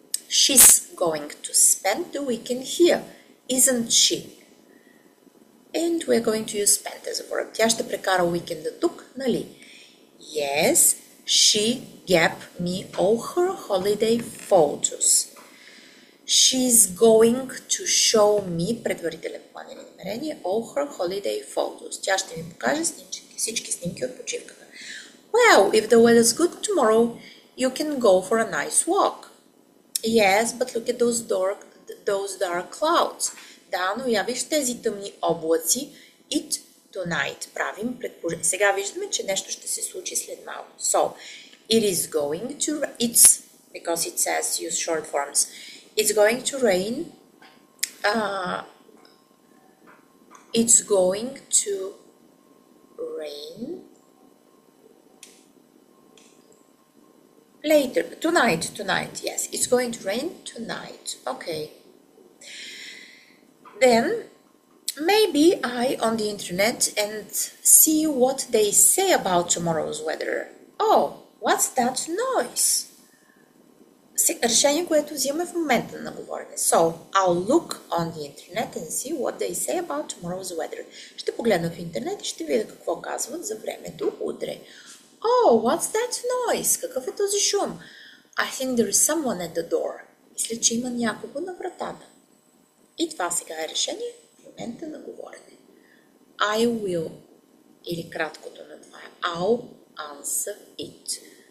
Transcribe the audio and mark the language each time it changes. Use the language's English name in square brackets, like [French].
[English] She's going to spend the weekend here. Isn't she? And we're going to use spend as a verb. [Bulgarian] Тя ще прекара уикенда тук, нали? [English] Yes, she gave me all her holiday photos. She's going to show me, [Bulgarian] предварителен план или намерение, [English] all her holiday photos. [Bulgarian] Тя ще ми покаже всички снимки от почивката. [English] Well, if the weather's good tomorrow, you can go for a nice walk. Yes, but look at those dark clouds. [Bulgarian] Да, но я виж тези тъмни облаци. [English] It tonight. [Bulgarian] Правим предположение. Сега виждаме, че нещо ще се случи след малко. [English] So, it is going to... It's, because it says use short forms. It's going to rain. It's going to rain later. Tonight, yes. It's going to rain tonight. Okay. Then, maybe I on the internet and see what they say about tomorrow's weather. Oh, what's that noise? [Bulgarian] Решение, което взимаме в момента на говорене. [English] So, I'll look on the internet and see what they say about tomorrow's weather. [Bulgarian] Ще погледна в интернет и ще видя какво казват за времето утре. [English] Oh, what's that noise? [Bulgarian] Какъв е този шум? [English] I think there is someone at the door. [Bulgarian] Мисля, че има някого на вратата. И това сега е решение в момента на говорене. [English] I will, [Bulgarian] или краткото на това е [English] I'll answer it.